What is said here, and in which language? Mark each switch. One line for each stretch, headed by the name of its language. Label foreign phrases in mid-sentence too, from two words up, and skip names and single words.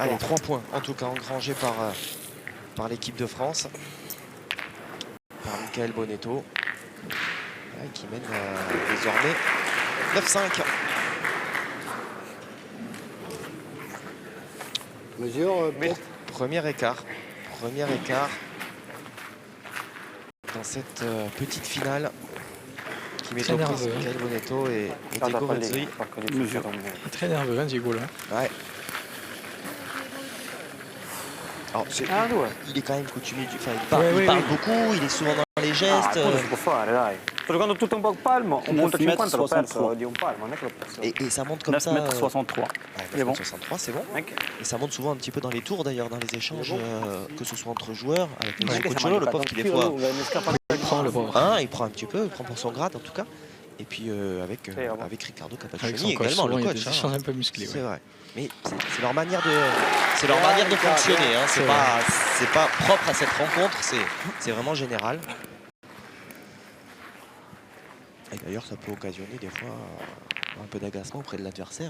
French: Allez, 3 points en tout cas engrangés par l'équipe de France, par Michael Bonetto, qui mène désormais 9-5. Mesure, peut-être. Premier écart dans cette petite finale qui met Très au prise nerveux, hein. Michael Bonetto et
Italian: Guarda
French: Diego
Italian: qua lì,
French: Rizzi.
Italian: porco di Dio, con me.
French: Il est très nerveux, hein, Diego, là. Ouais. Alors,
Italian: Ah, due.
French: il est quand même coutumier, il Ouais, parle oui. beaucoup, il est souvent dans les Ah, gestes.
Italian: quello si può fare, dai. Sto giocando tutto un po' palmo, un punto 50 l'ho perso di un palmo, non è che l'ho perso.
French: Et ça monte comme 9 ça. mètres 63. Ouais, 9,63 c'est bon. Mec, Et ça monte souvent un petit peu dans les tours d'ailleurs, dans les échanges, que ce soit entre joueurs, avec le
Italian: anche
French: coach
Italian: se
French: Cholo,
Italian: mangia
French: le pauvre qui des
Italian: tiro
French: fois
Italian: lunga, ne scappa
French: Il prend le pauvre. il prend un petit peu, il prend pour son grade en tout cas. Et puis avec Riccardo Avec Capaccioni son coach, également, souvent, le il y a coach. des échanges un peu musclés. C'est Ouais. vrai. Mais c'est leur manière de fonctionner. Hein. C'est pas propre à cette rencontre, c'est vraiment général. Et d'ailleurs, ça peut occasionner des fois un peu d'agacement auprès de l'adversaire.